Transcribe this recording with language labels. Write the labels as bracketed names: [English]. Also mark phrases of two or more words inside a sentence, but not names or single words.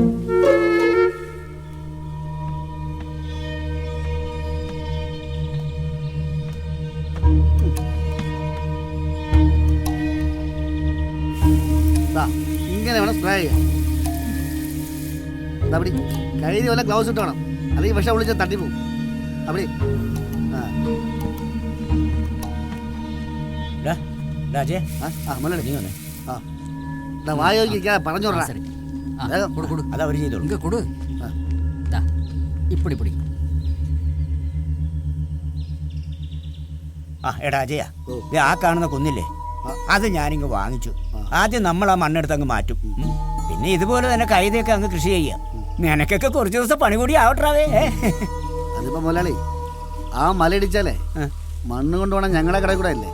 [Malayalam] ദാ, ഇങ്ങനെ വേണം സ്പ്രേ ചെയ്യാൻ. അവിടെ കയ്യിൽ വല്ല ഗ്ലൗസ് ഇട്ട് വേണം, അല്ലെങ്കിൽ വിഷം വിളിച്ചാൽ തട്ടിപ്പോവും. അവിടെ രാജേ മുരളി നീ വന്നേ. ആ വായോഗിക്കാ പറഞ്ഞോടാ. [Tamil] சரி ஆ கொடு கொடு [Malayalam] അത് അവർ ചെയ്തോളൂ. [Tamil] இங்க கொடு தா இப்படி இப்படி [Malayalam] ആ എടാ അജയ, ആ കാണുന്ന കുന്നില്ലേ, അത് ഞാനിങ്ങ് വാങ്ങിച്ചു. ആദ്യം നമ്മൾ ആ മണ്ണെടുത്ത് അങ്ങ് മാറ്റും. പിന്നെ ഇതുപോലെ തന്നെ കൈതയൊക്കെ അങ്ങ് കൃഷി ചെയ്യാം. നിനക്കൊക്കെ കുറച്ച് ദിവസം പണി കൂടി ആവട്ടാവേ. അതിപ്പോ മുതലാളി, ആ മലയിടിച്ചാലേ മണ്ണ് കൊണ്ടുപോകണം ഞങ്ങളെ കടയിൽ കൂടെ അല്ലേ?